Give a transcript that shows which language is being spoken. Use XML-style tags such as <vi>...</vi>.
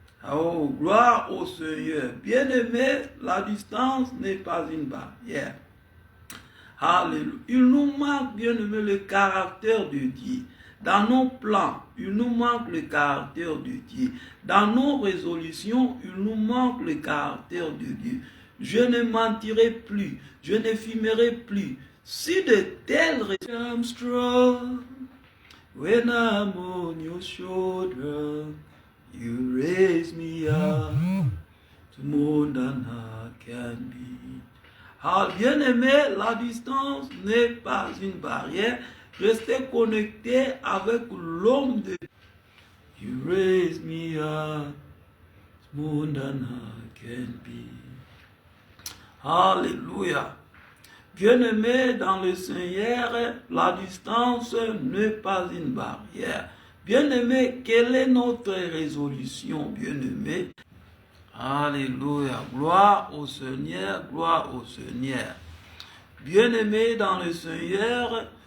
<fr>Oh, gloire au Seigneur. Bien-aimés, la distance n'est pas une barrière. Alléluia. Il nous manque, bien-aimés, le caractère de Dieu. Dans nos plans, il nous manque le caractère de Dieu. Dans nos résolutions, il nous manque le caractère de Dieu. Je ne mentirai plus, je ne fumerai plus. Si de telles</fr> <en>I'm strong when I'm on your shoulder, you raise me up to more than I can be.</en> <fr>Ah, bien-aimé, la distance n'est pas une barrière. Restez connecté avec l'homme de Dieu.</fr> <en>You raise me up more than I can be.</en> <fr>Alléluia. Bien-aimé dans le Seigneur, la distance n'est pas une barrière. Bien-aimé, quelle est notre résolution, bien-aimé? Alléluia. Gloire au Seigneur, gloire au Seigneur. Bien-aimé dans le Seigneur,</fr>